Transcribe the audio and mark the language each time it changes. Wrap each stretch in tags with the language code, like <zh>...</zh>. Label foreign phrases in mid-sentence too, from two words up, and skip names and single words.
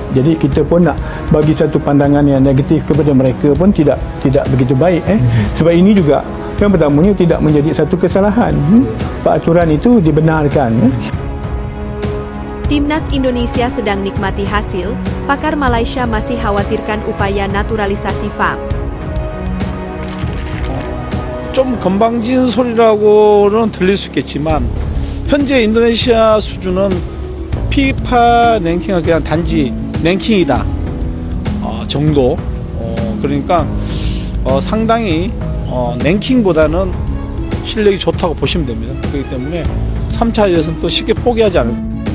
<ms>Jadi kita pun nak bagi satu pandangan yang negatif kepada mereka pun tidak begitu baik. Sebab ini juga yang pertamanya tidak menjadi satu kesalahan. Peraturan itu dibenarkan.</ms> <id>Timnas Indonesia sedang nikmati hasil, pakar Malaysia masih khawatirkan upaya naturalisasi FAM.</id> <ko>좀 건방진 소리라고는 들릴 수 있겠지만 현재 인도네시아 수준은 피파 랭킹은 그냥 단지 랭킹이다 정도. 그러니까 상당히 랭킹보다는 실력이 좋다고 보시면 됩니다. 그렇기 때문에 3차 예선 또 쉽게 포기하지 않을.</ko>